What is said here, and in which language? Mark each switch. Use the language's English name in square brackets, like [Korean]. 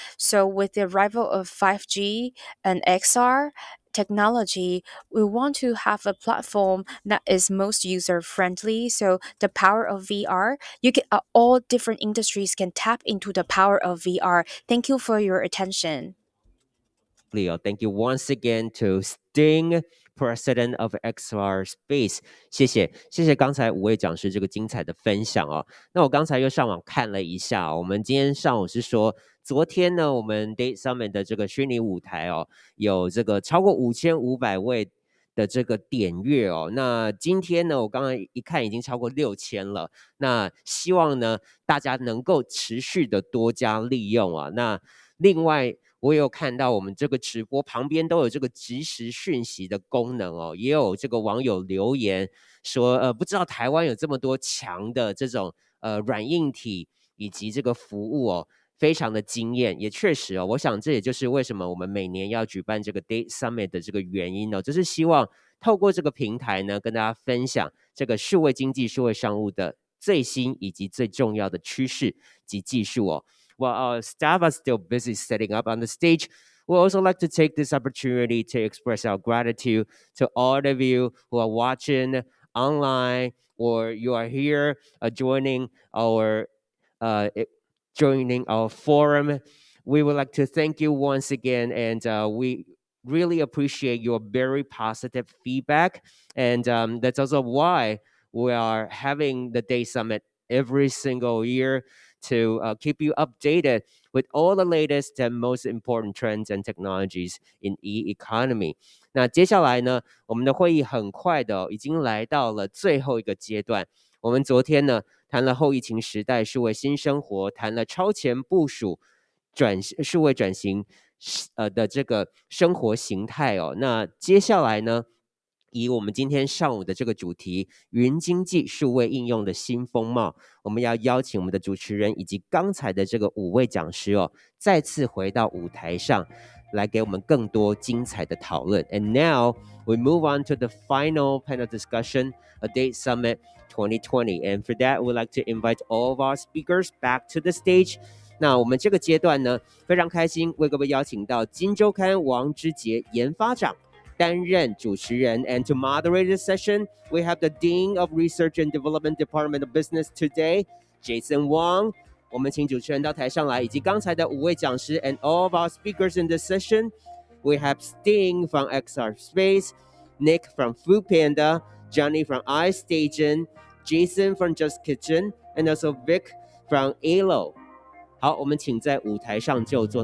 [English] So with the arrival of 5G and XR technology, we want to have a platform that is most user friendly. So the power of VR, you can all different industries can tap into the power of VR. Thank you for your attention. Leo, thank you once again to Sting, President of XR Space。 [Chinese] 谢谢刚才5位讲师这个精彩的分享哦。那我刚才又上网看了一下，我们今天上午是说，昨天呢，我们 Date Summit 的这个虚拟舞台哦，有这个超过5500位的这个点阅哦。那今天呢，我刚刚一看已经超过6000了。那希望呢，大家能够持续的多加利用啊。那另外，我有看到我们这个直播旁边都有这个即时讯息的功能哦，也有这个网友留言说，不知道台湾有这么多强的这种软硬体以及这个服务哦，非常的惊艳，也确实哦，我想这也就是为什么我们每年要举办这个 Date Summit 的这个原因哦，就是希望透过这个平台呢，跟大家分享这个数位经济、数位商务的最新以及最重要的趋势及技术哦。 [English] While our staff are still busy setting up on the stage, we'd also like to take this opportunity to express our gratitude to all of you who are watching online or you are here joining our forum. We would like to thank you once again, and we really appreciate your very positive feedback. And that's also why we are having the Day Summit every single year to keep you updated with all the latest and most important trends and technologies in e-economy. [Chinese] 那接下来呢，我们的会议很快的已经来到了最后一个阶段。我们昨天呢谈了后疫情时代数位新生活，谈了超前部署数位转型的这个生活形态哦。那接下来呢，以我们今天上午的这个主题云经济数位应用的新风貌，我们要邀请我们的主持人以及刚才的这个5位讲师哦，再次回到舞台上来给我们更多精彩的讨论。 [English] And now we move on to the final panel discussion, a Date Summit 2020. And for that, we'd like to invite all of our speakers back to the stage. [Chinese] 那我们这个阶段呢，非常开心为各位邀请到金周刊王之杰研发长担任主持人。 [English] And to moderate this session, we have the Dean of Research and Development Department of Business today, Jason Wang. [Chinese] 我们请主持人到台上来，以及刚才的5位讲师 [English] and all of our speakers in this session. We have Sting from XR Space, Nick from Food Panda, Johnny from iStation, Jason from Just Kitchen, and also Vic from ALO。 [Chinese] 好，我们请在舞台上就坐。